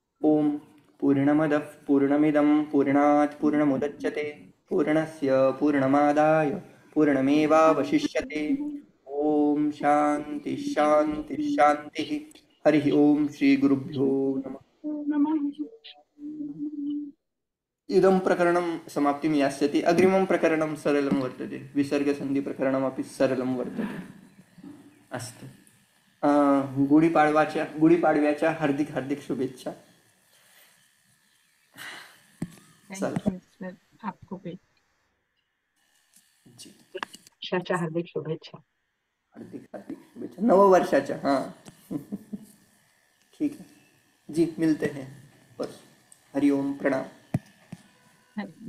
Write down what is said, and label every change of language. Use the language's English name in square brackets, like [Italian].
[Sanskrit] ओम पूर्णमदः पूर्णमिदं पूर्णात् पूर्णमुदच्यते पूर्णस्य पूर्णमादाय पूर्णमेवावशिष्यते। ओम शांति शांति शांति। हरि ओम श्री गुरुभ्यो नमः। इदं प्रकरणं समाप्तिं यास्यति। अग्रिमं प्रकरणं सरलं वर्तते, विसर्गसन्धिप्रकरणमपि सरलं वर्तते। [Marathi] अस्तु, गुढीपाडव्याच्या हार्दिक हार्दिक शुभेच्छा। [English] thank you sir, [Hindi] आपको भी। जी, [Marathi] वर्षाच्या हार्दिक शुभेच्छा। हार्दिक हार्दिक शुभेच्छा नववर्षाच्या। [Hindi] हाँ ठीक है जी, मिलते हैं परसों। हरि ओम, प्रणाम।